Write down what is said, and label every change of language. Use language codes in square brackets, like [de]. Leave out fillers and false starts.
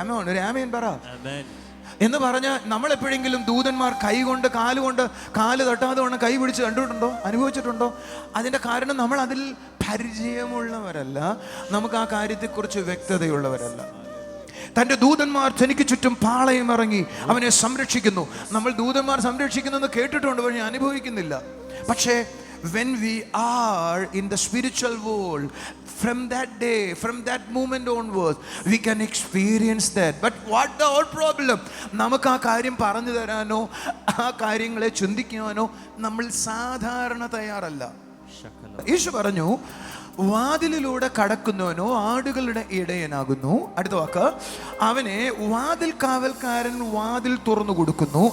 [ml] ഒരു ആമേൻ പറ എന്ന് പറഞ്ഞ നമ്മൾ എപ്പോഴെങ്കിലും ദൂതന്മാർ കൈകൊണ്ട് കാല് തട്ടാതെ വണ്ണം കൈ പിടിച്ച് കണ്ടിട്ടുണ്ടോ? അനുഭവിച്ചിട്ടുണ്ടോ? അതിൻ്റെ കാരണം നമ്മൾ അതിൽ പരിചയമുള്ളവരല്ല, നമുക്ക് ആ കാര്യത്തെക്കുറിച്ച് വ്യക്തതയുള്ളവരല്ല. തൻ്റെ ദൂതന്മാർ തനിക്ക് ചുറ്റും പാളയം ഇറങ്ങി അവനെ സംരക്ഷിക്കുന്നു. നമ്മൾ ദൂതന്മാർ സംരക്ഷിക്കുന്നെന്ന് കേട്ടിട്ടുണ്ട്, പക്ഷേ അനുഭവിക്കുന്നില്ല. [en] പക്ഷേ when we are in the spiritual world, from that day, from that moment onwards, we can experience that. But what the whole problem? [ml] നമുക്ക് ആ കാര്യം പറഞ്ഞു തരാനോ ആ കാര്യങ്ങളെ ചിന്തിക്കാനോ നമ്മൾ സാധാരണ തയ്യാറല്ല. യേശു പറഞ്ഞു, വാതിലിലൂടെ കടക്കുന്നവനോ ആടുകളുടെ ഇടയനാകുന്നു. അടുത്ത വാക്ക്, അവനെ വാതിൽ കാവൽക്കാരൻ വാതിൽ തുറന്നു കൊടുക്കുന്നു.